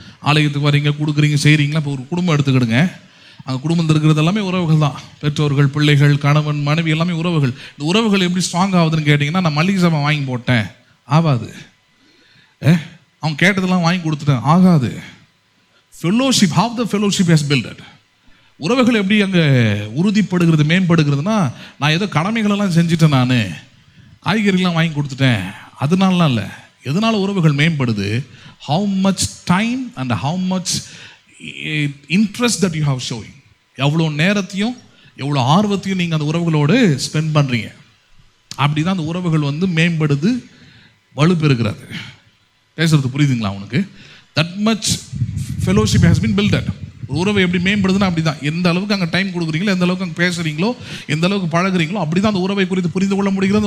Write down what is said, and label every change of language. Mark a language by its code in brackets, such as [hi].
[ta] ஆலயத்துக்கு வரீங்க, கொடுக்குறீங்க, செய்கிறீங்களா. இப்போ ஒரு குடும்பம் எடுத்துக்கிடுங்க. அங்கே குடும்பத்தில் இருக்கிறது எல்லாமே உறவுகள் தான். பெற்றோர்கள், பிள்ளைகள், கணவன், மனைவி எல்லாமே உறவுகள். இந்த உறவுகள் எப்படி ஸ்ட்ராங் ஆகுதுன்னு கேட்டிங்கன்னா, நான் மல்லிகை சாமான் வாங்கி போட்டேன் ஆகாது. அவங்க கேட்டதெல்லாம் வாங்கி கொடுத்துட்டேன் ஆகாது. [en] Fellowship, how the fellowship has built. [ta] உறவுகள் எப்படி அங்கே உறுதிப்படுகிறது, மேம்படுகிறதுனா, நான் ஏதோ கடமைகளெல்லாம் செஞ்சுட்டேன், நான் காய்கறிலாம் வாங்கி கொடுத்துட்டேன் அதனாலலாம் இல்லை. எதனால உறவுகள் மேம்படுது? [en] how much time and how much interest that you have showing. [ta] எவ்வளோ நேரத்தையும் எவ்வளோ ஆர்வத்தையும் நீங்கள் அந்த உறவுகளோடு ஸ்பெண்ட் பண்ணுறீங்க. அப்படி தான் அந்த உறவுகள் மேம்படுது, வலுப்பெறுகிறது. பேசுறது புரியுதுங்களா உனக்கு? [en] That much fellowship has been builded. [ta] ஒரு உறவை எப்படி மேம்படுதுன்னா அப்படி தான். எந்த அளவுக்கு அங்கே டைம் கொடுக்குறீங்களோ, எந்த அளவுக்கு அங்கே பேசுகிறீங்களோ, எந்த அளவுக்கு பழகுறீங்களோ, அப்படி தான் அந்த உறவை குறித்து புரிந்து கொள்ள முடிகிறது.